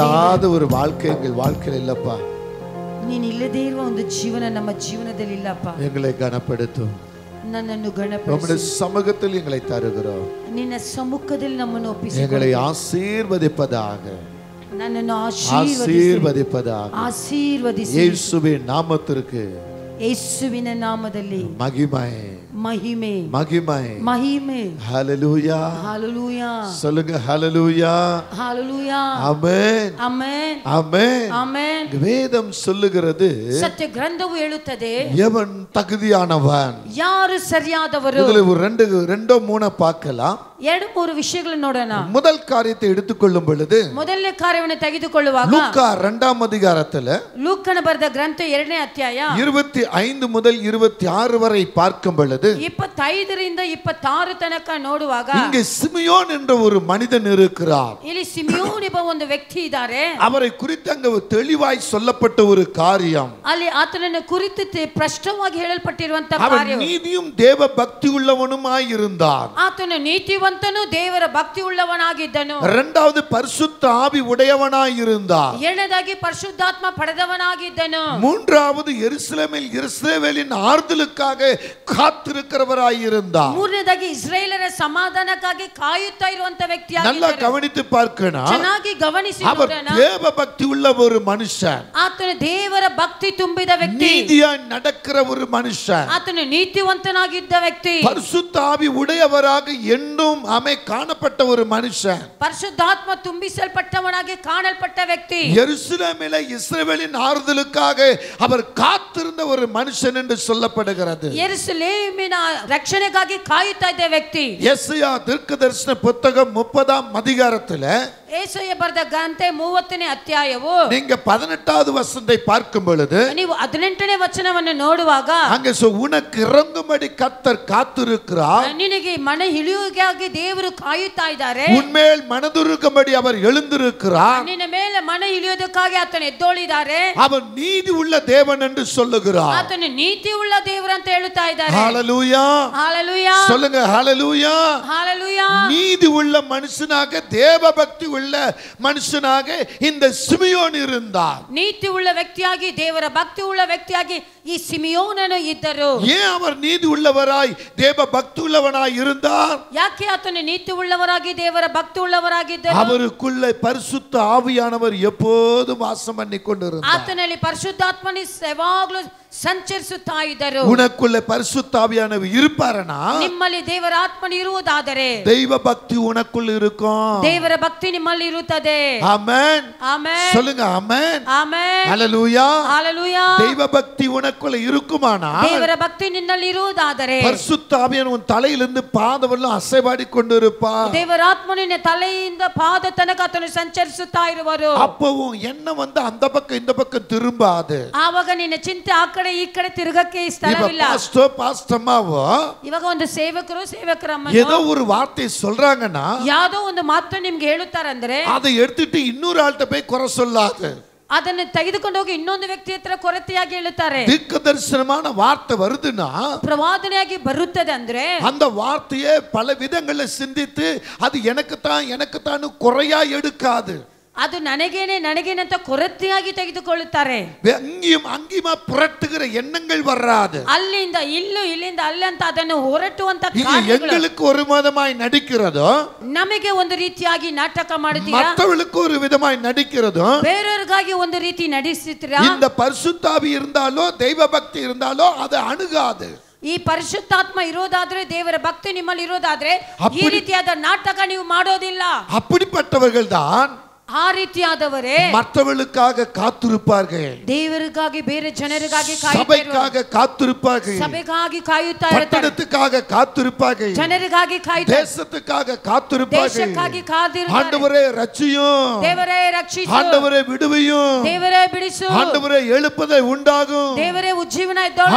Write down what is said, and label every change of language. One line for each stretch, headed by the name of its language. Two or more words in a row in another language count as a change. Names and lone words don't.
Tamil: இல்லாத ஒரு வாழ்க்கை எங்கள் வாழ்க்கையில் இல்லப்பா.
Kannada: ನೀನು ಇಲ್ಲದೇ ಇರುವ ಒಂದು ಜೀವನ ನಮ್ಮ ಜೀವನದಲ್ಲಿ ಇಲ್ಲಪ್ಪ.
Tamil: எங்களை கனப்படுத்தும்.
Kannada: ನನ್ನನ್ನು ಗಣಪಡಿಸು.
Tamil: உம்முடைய சமூகத்தில் எங்களை தருகிறோம்.
Kannada: ನಿನ್ನ ಸಮ್ಮುಖದಲ್ಲಿ ನಮ್ಮನ್ನು ಒಪ್ಪಿಸಿ
Tamil: எங்களை ஆசீர்வதிப்பதாக.
Kannada: ನನ್ನನ್ನು
Tamil: ஆசீர்வதிப்பதாக.
Kannada: ಆಶೀರ್ವದಿಸಿ.
Tamil: இயேசுவின் நாமத்திற்கு
Kannada: ಯೇಸುವಿನ ನಾಮದಲ್ಲಿ
Tamil: மகிமை
Kannada: ಮಹಿಮೆ
Tamil: மகிமை
Kannada: ಮಹಿಮೆ.
Tamil: ஹalleluya. ஹalleluya. சொல்லுங்க ஹalleluya. ஹalleluya. ஆமென்.
Kannada: ಆಮೆನ್.
Tamil: ஆமென்.
Kannada: ಆಮೆನ್.
Tamil: வேதம் சொல்லுகிறது
Kannada: ಸತ್ಯ ಗ್ರಂಥವು ಹೇಳುತ್ತದೆ
Tamil: எவன் தகுதியானவன்.
Kannada: ಯಾರು ಸರಿಯಾದವರು.
Tamil: இதுல ஒரு ரெண்டோ மூணோ பார்க்கலாம்.
Kannada: ಎರಡು ಮೂರು ವಿಷಯಗಳನ್ನು ನೋಡೋಣ.
Tamil: முதல் காரியத்தை எடுத்துக்கொள்ளும் பொழுது
Kannada: ಮೊದಲನೇ ಕಾರ್ಯವನ್ನು ತೆಗೆದುಕೊಳ್ಳುವಾಗ
Tamil: லூக்கா 2ஆம் அதிகாரத்துல
Kannada: ಲೂಕನ ಬರೆದ ಗ್ರಂಥ 2ನೇ ಅಧ್ಯಾಯ
Tamil: 25 முதல் 26 வரை பார்க்கும் பொழுது
Kannada: 25 ರಿಂದ 26 ತನಕ ನೋಡುವಾಗ
Tamil: இங்கே சிமியோன் என்ற ஒரு மனிதன் இருக்கிறார்.
Kannada: ಇಲ್ಲಿ ಸಿಮಿಯೋನ್ ಎಂಬ ಒಂದು ವ್ಯಕ್ತಿ ಇದ್ದಾರೆ.
Tamil: அவரை குறித்து அங்க தெளிவாய் சொல்லப்பட்ட ஒரு காரியம்.
Kannada: ಅಲ್ಲಿ ಆತನನ್ನು ಕುರಿತು ಸ್ಪಷ್ಟವಾಗಿ ಹೇಳಲ್ಪಟ್ಟಿರುವಂತ
Tamil: அவன்
Kannada: ಕಾರ್ಯ.
Tamil: நீதியும் தேவ பக்தி உள்ளவனுமாய் இருந்தான்.
Kannada: ಆತನು ನೀತಿವಂತನು ದೇವರ ಭಕ್ತಿ ಉಳ್ಳವನಾಗಿದ್ದನು.
Tamil: இரண்டாவது பரிசுத்த ஆவி உடையவனாய் இருந்தார்.
Kannada: ಎರಡನೇದಾಗಿ ಪರಿಶುದ್ಧಾತ್ಮ ಪಡೆದವನಾಗಿದ್ದನು.
Tamil: மூன்றாவது எருசலேமில் இஸ்ரவேலின் ஆறுதலுக்காக காத்திருக்கிறவராய் இருந்தார்.
Kannada: ಮೂರನೇದಾಗಿ ಇಸ್ರಾಯೇಲರ ಸಮಾಧಾನಕ್ಕಾಗಿ ಕಾಯುತ್ತಾ ಇರುವಂತ ವ್ಯಕ್ತಿಯಾಗಿದ್ದರು.
Tamil: நல்லா கவனித்து பார்க்கணும்.
Kannada: ಚೆನ್ನಾಗಿ ಗಮನಿಸಿ
Tamil: அவர்
Kannada: ನೋಡೋಣ.
Tamil: தேவ பக்தி உள்ள ஒரு மனுஷன்.
Kannada: ಆತನು ದೇವರ ಭಕ್ತಿ ತುಂಬಿದ ವ್ಯಕ್ತಿ.
Tamil: நீதியாய் நடக்கிற ஒரு மனுஷன்.
Kannada: ಆತನು ನೀತಿವಂತನಾಗಿದ್ದ ವ್ಯಕ್ತಿ.
Tamil: பரிசுத்த ஆவி உடையவராக என்னும் காணப்பட்ட ஒரு மனுஷன்.
Kannada: ಪರಿಶುದ್ಧಾತ್ಮ ತುಂಬಿಸಲ್ಪಟ್ಟವನಾಗಿ ಕಾಣಲ್ಪಟ್ಟ ವ್ಯಕ್ತಿ.
Tamil: எருசலேமிலே இஸ்ரவேலின் ஆறுதலுக்காக அவர் காத்திருந்த ஒரு மனுஷன் என்று சொல்லப்படுகிறது.
Kannada: ಯೆರೂಸಲೇಮಿನ ರಕ್ಷಣೆಗಾಗಿ ಕಾಯುತ್ತಾ ಇದ್ದ ವ್ಯಕ್ತಿ.
Tamil: ಯೆಶಾಯ தீர்க்கதரிசன புத்தகம் 30ஆம் அதிகாரத்துல
Kannada: ಯೆಶಾಯ ಬರೆದ ಗ್ರಂಥ 30ನೇ ಅಧ್ಯಾಯವು
Tamil: நீங்க 18வது வசனத்தை பார்க்கும் பொழுது
Kannada: ನೀವು 18ನೇ ವಚನವನ್ನು ನೋಡುವಾಗ
Tamil: அங்க உனக்கு இறங்கும்படி கர்த்தர் காத்திருக்கிறார்.
Kannada: ನಿನಗೆ ಮನ ಇಳಿಯುವುಗಾಗಿ ದೇವರು ಕಾಯುತ್ತಾ ಇದ್ದಾರೆ.
Tamil: உன்மேல் மனதுருகும்படி அவர் எழுந்திருக்கிறார்.
Kannada: ನಿನ್ನ ಮೇಲೆ ಮನ ಇಳಿಯೋದಕ್ಕಾಗಿ ಆತನು ಎದ್ದೋಳಿದ್ದಾರೆ.
Tamil: அவர் நீதி உள்ள தேவன் என்று சொல்லுகிறார்.
Kannada: ಆತನು ನೀತಿ ಉಳ್ಳ ದೇವರು ಅಂತ ಹೇಳುತ್ತಾ ಇದ್ದಾರೆ.
Tamil: ஹalleluya. ஹalleluya. சொல்லுங்க ஹalleluya. ஹalleluya. நீதி உள்ள மனுஷனாக தேவ பக்தி உள்ள மனுஷனாக இந்த சிமியோன் இருந்தார்.
Kannada: ನೀತಿ ಉಳ್ಳ ವ್ಯಕ್ತಿಯಾಗಿ ದೇವರ ಭಕ್ತಿ ಉಳ್ಳ ವ್ಯಕ್ತಿಯಾಗಿ ಈ ಸಿಮಿಯೋನನು ಇದ್ದರು.
Tamil: ஏன் அவர் நீதி உள்ளவராய் தேவ பக்தி உள்ளவனாய் இருந்தார்?
Kannada: ಯಾಕೆ ಆತನು ನೀತಿ ಉಳ್ಳವರಾಗಿ ದೇವರ ಭಕ್ತಿ ಉಳ್ಳವರಾಗಿದ್ದರು?
Tamil: அவருக்குள்ள பரிசுத்த ஆவியானவர் எப்போதும் வாசம் பண்ணி கொண்டிருந்தார்.
Kannada: ಆತನಲ್ಲಿ ಪರಿಶುದ್ಧಾತ್ಮನು ಯಾವಾಗಲೂ ಸಂಚರಿಸುತ್ತಾ ಇದ್ದರು.
Tamil: உனக்குள்ள பரிசுத்த ஆவியானவர் இருப்பாரனா
Kannada: ನಿಮ್ಮಲ್ಲಿ ದೇವರ ಆತ್ಮನು ಇರುವುದಾದರೆ
Tamil: தெய்வ பக்தி உனக்குள்ள இருக்கும்.
Kannada: ದೇವರ ಭಕ್ತಿ ನಿಮ್ಮಲ್ಲಿ ಇರುತ್ತದೆ.
Tamil: ஆமென்.
Kannada: ಆಮೆನ್.
Tamil: சொல்லுங்க ஆமென்.
Kannada: ಆಮೆನ್.
Tamil: ஹalleluya. ஹalleluya. தெய்வ பக்தி உனக்குள்ள இருக்குமானா
Kannada: ದೇವರ ಭಕ್ತಿ ನಿನ್ನಲ್ಲಿ ಇರುವುದಾದರೆ
Tamil: பரிசுத்த ஆவியானவர் உன் தலையிலிருந்து பாதவெல்லாம் அசைவாடி கொண்டிருப்பார்.
Kannada: ದೇವರ ಆತ್ಮನಿನ ತಲೆಯಿಂದ ಪಾದ ತನಕ ಆತನು ಸಂಚರಿಸುತ್ತಾ ಇರುವರು.
Tamil: அப்பவும் என்ன அந்த பக்கம் இந்த பக்கம் திரும்பாது.
Kannada: ಆವಾಗ ನಿನ್ನ ಚಿಂತೆ ಆ ಕಡೆ ಈ ಕಡೆ ತಿರುಗಕ್ಕೆ ಸ್ಥಳವಿಲ್ಲ.
Tamil: பாஸ்டமாவோ
Kannada: ಇವಾಗ ಒಂದು ಸೇವಕರಮ್ಮ
Tamil: ஏதோ ஒரு வார்த்தை சொல்றாங்கன்னா
Kannada: ಯಾವುದೋ ಒಂದು ಮಾತು ನಿಮ್ಗೆ ಹೇಳುತ್ತಾರಂದ್ರೆ
Tamil: அதை எடுத்துட்டு இன்னொரு ஆள்கிட்ட போய் குறை சொல்லாது.
Kannada: ಅದನ್ನು ತೆಗೆದುಕೊಂಡು ಹೋಗಿ ಇನ್ನೊಂದು ವ್ಯಕ್ತಿ ಹತ್ರ ಕೊರತೆಯಾಗಿ ಹೇಳುತ್ತಾರೆ.
Tamil: தீர்க்கதரிசனமான வார்த்தை வருதுன்னா
Kannada: ಪ್ರವಾದನೆಯಾಗಿ ಬರುತ್ತದೆ ಅಂದ್ರೆ
Tamil: அந்த வார்த்தையை பல விதங்கள்ல சிந்தித்து அது எனக்கு தான் குறையா எடுக்காது.
Kannada: ಅದು ನನಗೇನೆ ಅಂತ ಕೊರತೆಯಾಗಿ ತೆಗೆದುಕೊಳ್ಳುತ್ತಾರೆ.
Tamil: அங்கேயுமா புரட்டுகிற எண்ணங்கள் வராது.
Kannada: ಅಲ್ಲಿಂದ ಇಲ್ಲಿಂದ ಅಲ್ಲಿ ಅಂತ ಅದನ್ನು ಹೊರಟುವಂತ
Tamil: எங்களுக்கு ஒரு விதமாய் நடிக்கிறதோ
Kannada: ನಮಗೆ ಒಂದು ರೀತಿಯಾಗಿ ನಾಟಕ ಮಾಡುತ್ತೀರಾ,
Tamil: மற்றவர்களுக்கு ஒரு விதமாய் நடிக்கிறதோ
Kannada: ಬೇರೆಯವರಿಗಾಗಿ ಒಂದು ರೀತಿ ನಡೆಸುತ್ತೀರಾ.
Tamil: இந்த பரிசுத்த ஆவி இருந்தாலோ தெய்வ பக்தி இருந்தாலோ அது அணுகாது.
Kannada: ಈ ಪರಿಶುದ್ಧಾತ್ಮ ಇರೋದಾದ್ರೆ ದೇವರ ಭಕ್ತಿ ನಿಮ್ಮಲ್ಲಿ ಇರೋದಾದ್ರೆ ಈ ರೀತಿಯಾದ ನಾಟಕ ನೀವು ಮಾಡೋದಿಲ್ಲ.
Tamil: அப்படிப்பட்டவர்கள் தான்
Kannada: ಆ ರೀತಿಯಾದವರೇ
Tamil: மற்றவர்களுக்காக காத்திருப்பார்கள்.
Kannada: ದೇವರಿಗಾಗಿ ಬೇರೆ ಜನರಿಗಾಗಿ
Tamil: சபைக்காக காத்திருப்பார்கள்.
Kannada: ಸಭೆಗಾಗಿ ಕಾಯುತ್ತಾ ಇರ್ತಾರೆ.
Tamil: பட்டணத்துக்காக காத்திருப்பார்கள்.
Kannada: ಜನರಿಗಾಗಿ ಕಾಯುತ್ತಾ
Tamil: தேசத்துக்காக காத்திருப்பார்கள்.
Kannada: ದೇಶಕ್ಕಾಗಿ ಕಾದಿರುತ್ತಾರೆ.
Tamil: ஆண்டவரே ரட்சியும்,
Kannada: ದೇವರೇ ರಕ್ಷಿಸು,
Tamil: ஆண்டவரே விடுவியும்,
Kannada: ದೇವರೇ ಬಿಡಿಸು,
Tamil: ஆண்டவரே எழுப்புதல் உண்டாகும்,
Kannada: ದೇವರೇ ಉಜ್ಜೀವನ ಎದ್ದೇಳಲಿ,